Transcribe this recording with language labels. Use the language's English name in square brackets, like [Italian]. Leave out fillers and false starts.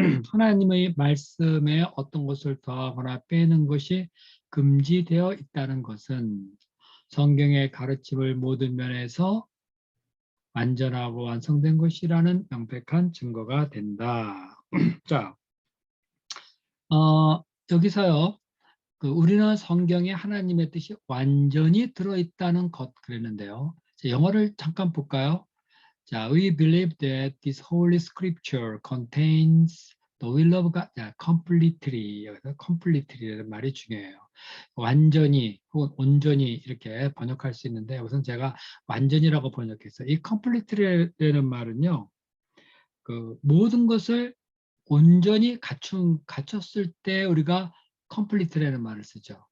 [Korean] 하나님의 말씀에 어떤 것을 더하거나 빼는 것이 금지되어 있다는 것은 성경의 가르침을 모든 면에서 완전하고 완성된 것이라는 명백한 증거가 된다. 자, 여기서요, 우리는 성경에 하나님의 뜻이 완전히 들어있다는 것 그랬는데요. 영어를 잠깐 볼까요? [English] 자, we believe that this holy scripture contains the will of God. 자, completely. [Korean] 여기서 completely라는 말이 중요해요. 완전히 혹은 온전히 이렇게 번역할 수 있는데 우선 제가 완전이라고 번역했어요. 이 completely라는 말은요, 모든 것을 온전히 갖췄을 때 우리가 complete라는 말을 쓰죠.